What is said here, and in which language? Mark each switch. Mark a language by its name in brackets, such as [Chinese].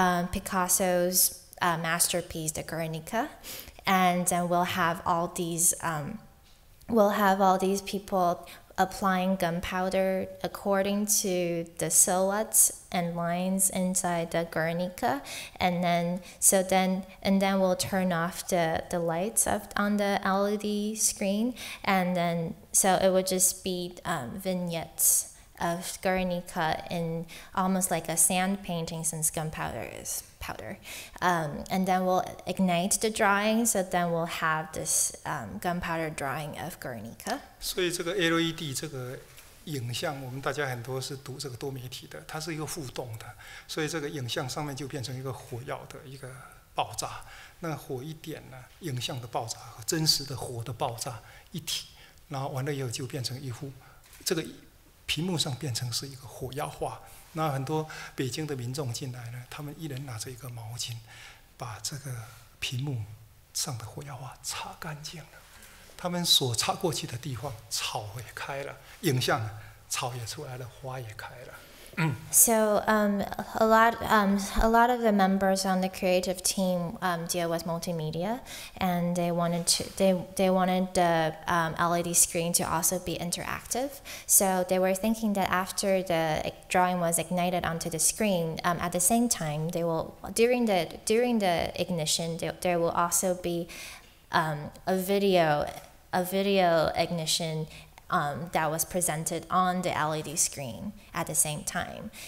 [English] Picasso's masterpiece, the Guernica, and we'll have all these people applying gunpowder according to the silhouettes and lines inside the Guernica, and then we'll turn off the lights on the LED screen, and then so it would just be vignettes of Guernica in almost like a sand painting, since gunpowder is powder, and then we'll ignite the drawing, so then we'll have this gunpowder drawing of Guernica. [Chinese] 所以这个 LED 这个影像，我们大家很多是读这个多媒体的，它是一个互动的，所以这个影像上面就变成一个火药的一个爆炸。那火一点呢，影像的爆炸和真实的火的爆炸一体，然后完了以后就变成一幅这个屏幕上变成是一个火药画。那很多北京的民众进来呢，他们一人拿着一个毛巾，把这个屏幕上的火药画擦干净了。他们所擦过去的地方，草也开了，影像草也出来了，花也开了。 [English] So a lot of the members on the creative team deal with multimedia, and they wanted the LED screen to also be interactive. So they were thinking that after the drawing was ignited onto the screen, at the same time during the ignition there will also be a video ignition that was presented on the LED screen at the same time.